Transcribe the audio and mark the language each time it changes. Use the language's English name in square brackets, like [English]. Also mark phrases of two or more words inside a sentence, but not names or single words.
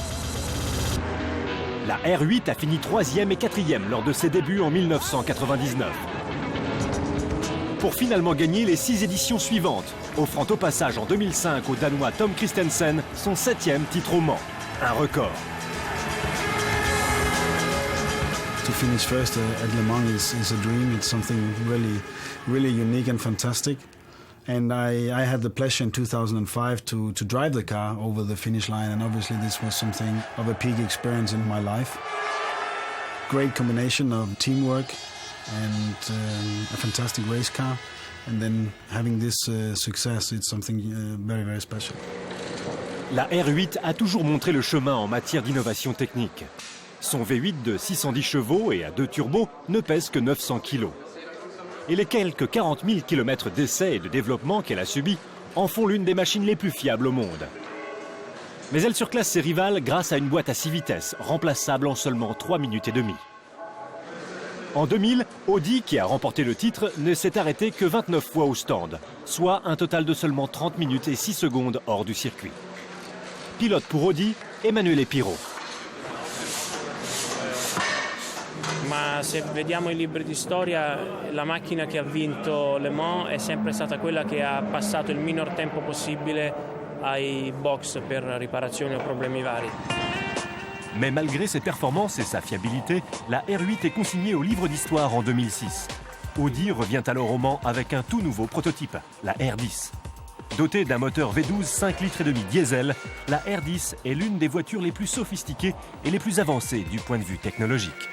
[French] La R8 a fini 3e et 4e lors de ses débuts en 1999. Pour finalement gagner les 6 éditions suivantes, offrant au passage en 2005 au Danois Tom Kristensen son 7e titre au Mans, un record. [English] To finish first at Le Mans is a dream. It's something really unique and fantastic. And I had the pleasure in 2005 to drive the car over the finish line, and obviously this was something of a peak experience in my life. Great combination of teamwork and a fantastic race car, and then having this success, it's something very special. [French] La R8 a toujours montré le chemin en matière d'innovation technique. Son V8 de 610 chevaux et à 2 turbos ne pèse que 900 kg. Et les quelques 40 000 km d'essais et de développement qu'elle a subis en font l'une des machines les plus fiables au monde. Mais elle surclasse ses rivales grâce à une boîte à 6 vitesses, remplaçable en seulement 3 minutes et demie. En 2000, Audi, qui a remporté le titre, ne s'est arrêté que 29 fois au stand, soit un total de seulement 30 minutes et 6 secondes hors du circuit. Pilote pour Audi, Emanuele Pirro. [Italian] Ma se vediamo i libri di storia, la macchina che ha vinto Le Mans è sempre stata quella che ha passato il minor tempo possibile ai box per riparazioni o problemi vari. [French] Mais malgré ses performances et sa fiabilité, la R8 est consignée au livre d'histoire en 2006. Audi revient alors au Mans avec un tout nouveau prototype, la R10. Dotée d'un moteur V12 5 litres et demi diesel, la R10 est l'une des voitures les plus sophistiquées et les plus avancées du point de vue technologique.